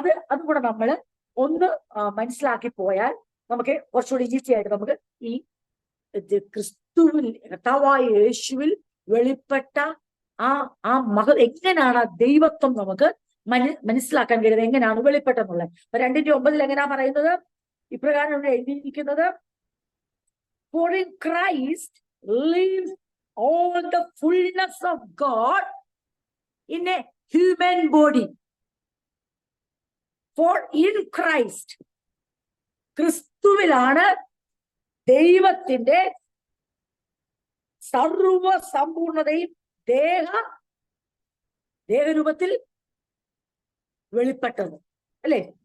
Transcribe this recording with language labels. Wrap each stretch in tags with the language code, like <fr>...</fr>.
<ml>അതും കൂടെ നമ്മൾ ഒന്ന് മനസ്സിലാക്കി പോയാൽ നമുക്ക് കുറച്ചുകൂടി ഈസി ആയിട്ട് നമുക്ക് ഈ ക്രിസ്തുവിൽ, കർത്താവായ യേശുവിൽ വെളിപ്പെട്ട ആ എങ്ങനെയാണ് ആ ദൈവത്വം നമുക്ക് മനസ്സിലാക്കാൻ കഴിയുന്നത്, എങ്ങനെയാണ് വെളിപ്പെട്ടെന്നുള്ളത്. 2:9 എങ്ങനെയാ പറയുന്നത്? ഇപ്രകാരം എഴുതിയിരിക്കുന്നത്,</ml> <en>For in Christ lives all the fullness of God in a human body. For in Christ,</en> <ml>ക്രിസ്തുവിലാണ് ദൈവത്തിന്റെ സർവ സമ്പൂർണതയും ദേഹരൂപത്തിൽ വെളിപ്പെട്ടത്. അല്ലെ?</ml>